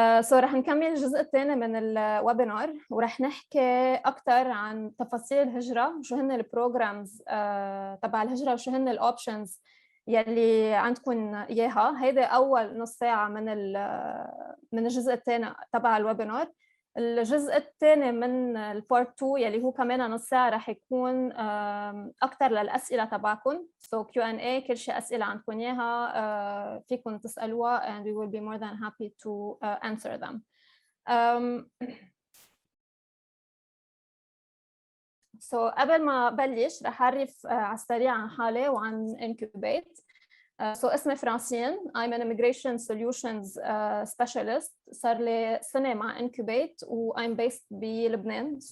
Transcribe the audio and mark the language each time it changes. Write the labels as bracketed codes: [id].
[ar] So رح نكمل الجزء الثاني من الويبينار، ورح نحكي أكثر عن تفاصيل الهجرة، شو هن البروجرامز تبع الهجرة، وشو هن الأوبشنز يلي عندكم إياها. هيدا أول نص ساعة من الجزء الثاني تبع الويبينار. الجزء الثاني من البارت 2 يلي هو كمان نص ساعة رح يكون أكثر للأسئلة تبعكم. So Q&A، كل شيء أسئلة عندكم إياها فيكم تسألوها [en] and we will be more than happy to answer them. [ar] So قبل ما بلش رح أعرف على السريع عن حالي وعن Incubate. So اسمي فرانسين. [en] I'm an immigration solutions specialist. [ar] صار لي سنة مع Incubate و [en] I'm based [ar] بلبنان.